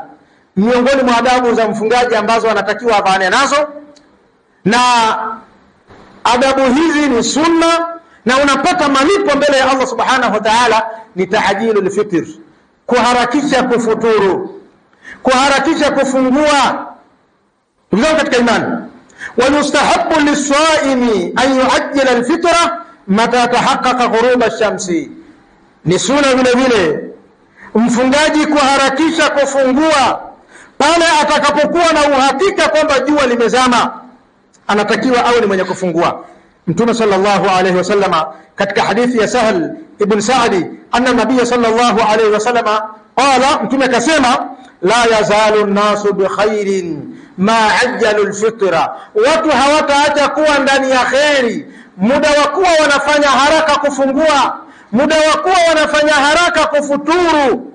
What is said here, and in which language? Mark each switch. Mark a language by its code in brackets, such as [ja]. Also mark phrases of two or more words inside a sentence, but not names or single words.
[sw] Miongoni mwa adabu za mfungaji ambazo anatakiwa avane nazo, na adabu hizi ni sunna na unapata malipo mbele ya Allah [ar] سبحانه وتعالى, [sw] ni [ar] تعجيل الفطر, [sw] kuharakisha kufuturu, kuharakisha kufungua. Ndugu zangu katika imani, [ar] ويستحب للصائم أن يعجل الفطرة متى تحقق غروب الشمس. [sw] Ni sunna vile vile mfungaji kuharakisha kufungua pale atakapokuwa na uhakika kwamba jua limezama, anatakiwa awe ni mwenye kufungua. Mtume [ar] صلى الله عليه وسلم [sw] katika hadithi ya Sahal ibn Sa'di [ar] أن النبي صلى الله عليه وسلم قال, [sw] Mtume akasema, [ar] لا يزال الناس بخير ما عجلوا الفطر, [sw] watu hawataacha kuwa ndani ya khairi muda wa kuwa wanafanya haraka kufungua, muda wa kuwa wanafanya haraka kufuturu.